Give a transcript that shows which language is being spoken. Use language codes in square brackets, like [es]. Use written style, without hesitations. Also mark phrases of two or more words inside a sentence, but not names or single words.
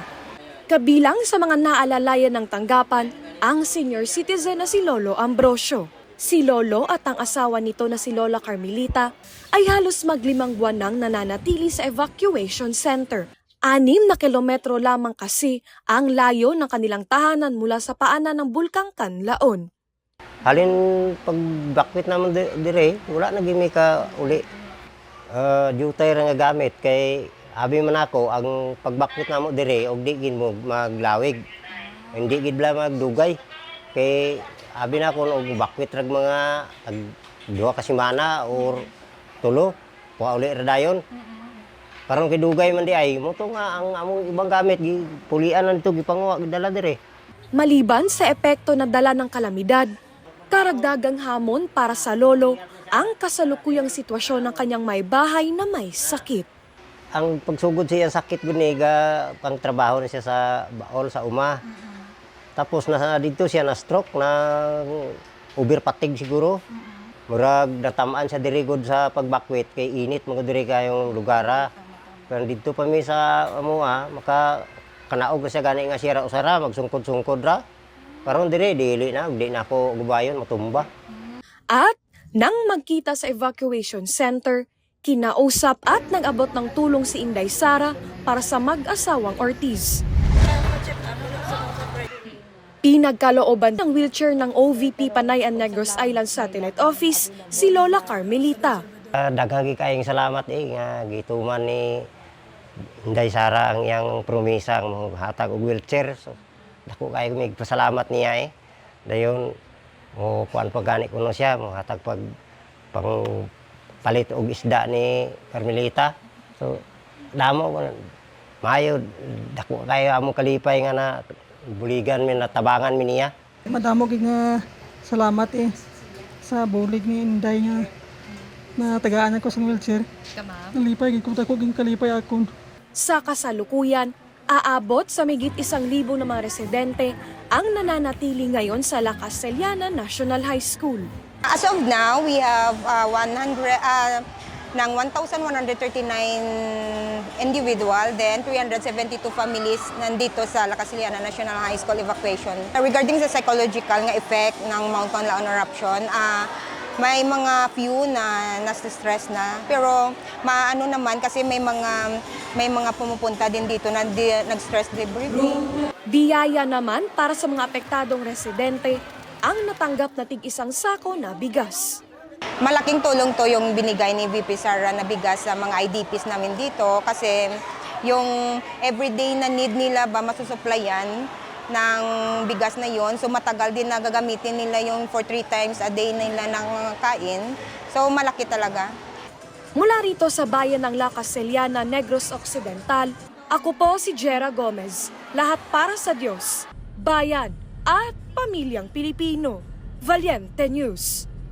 [tl] Kabilang sa mga naalalayan ng tanggapan, ang senior citizen na si Lolo Ambrosio. Si Lolo at ang asawa nito na si Lola Carmelita ay halos mag-5 buwan nang nananatili sa evacuation center. 6 na kilometro lamang kasi ang layo ng kanilang tahanan mula sa paanan ng Bulkang Canlaon. [hil] Halin pagbakwit naman dire, wala na gimi ka uli. Jutay ra nga gamit kay abi man ako ang pagbakwit namo dire og di gid mo maglawig. Hindi gid bla magdugay. Kay abi na ko og bakwit rag mga duha ka semana or tulo. Wa uli ra dayon. Karon kay dugay man di ay mo to nga ang among ibang gamit pulian na dito gipanguha dala dire. [tl] Maliban sa epekto na dala ng kalamidad, karagdagang hamon para sa lolo ang kasalukuyang sitwasyon ng kanyang may bahay na may sakit. [ceb] Ang pagsugod siya sakit guniga pang trabaho na siya sa baol sa uma. Tapos na dito siya na stroke na overfatigue siguro. Murag natamaan siya dirigod sa pagbakwit kay init mga diri kayong lugara. Pero dito pa mi sa amua maka kanaog siya gani nga siya ra usara magsungkod-sungkod ra. Karon diri dili na ako gubayon matumba. [tl] At nang magkita sa evacuation center, kinausap at nag-abot ng tulong si Inday Sara para sa mag-asawang Ortiz. Pinagkalooban ng wheelchair ng OVP Panay and Negros Island Satellite Office si Lola Carmelita. [ceb] Daghang kayong salamat nga gituman ni Inday Sara ang iyang promisa ang hatag og wheelchair. So, dako kayo mig pasalamat niya dayon mo kuan pagani kuno siya mo hatag pag pang palit og isda ni Carmelita. So damo ko maayo dako kayo among kalipay nga na buligan mi natabangan mi niya. [hil] Madamo gid nga salamat sa bulig ni Inday nga na tagaan ko sa wheelchair. Kalipay gid ko tako ging kalipay akon. [tl] Sa kasalukuyan, aabot sa migit 1,000 na mga residente ang nananatili ngayon sa La Castellana National High School. [en] As of now, we have 1,139 individual, then 372 families [tl] nandito sa [en] La Castellana National High School evacuation. [tl] Regarding sa psychological nga effect ng Mount Canlaon eruption, may mga few na nasa-stress na, pero maano naman kasi may mga pumupunta din dito na nag- [en] stress debriefing. [tl] Biyaya naman para sa mga apektadong residente ang natanggap na tig-isang sako na bigas. Malaking tulong to yung binigay ni VP Sara na bigas sa mga IDPs namin dito kasi yung everyday na need nila ba masusuplayan ng bigas na yon, so matagal din na gagamitin nila yung [en] for 3 times a day [tl] nila ng kain. So malaki talaga. Mula rito sa bayan ng La Castellana, Negros Occidental, ako po si Jera Gomez. Lahat para sa Diyos, bayan at pamilyang Pilipino. Valiente News.